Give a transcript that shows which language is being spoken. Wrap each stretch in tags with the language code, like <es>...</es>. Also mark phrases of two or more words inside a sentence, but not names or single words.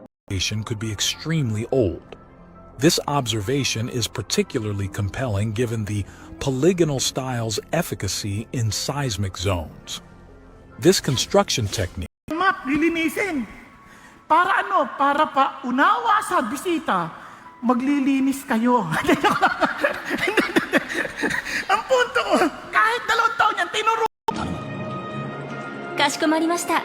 <en>could be extremely old. This observation is particularly compelling given the polygonal style's efficacy in seismic zones. This construction technique Map,</en> <tl>lilinisin. Para ano? Para pa unawa sa bisita, maglilinis kayo. Ang punto ko, kahit 2 taon yan, tinuro.</tl> <ja>かしこまりました。</ja>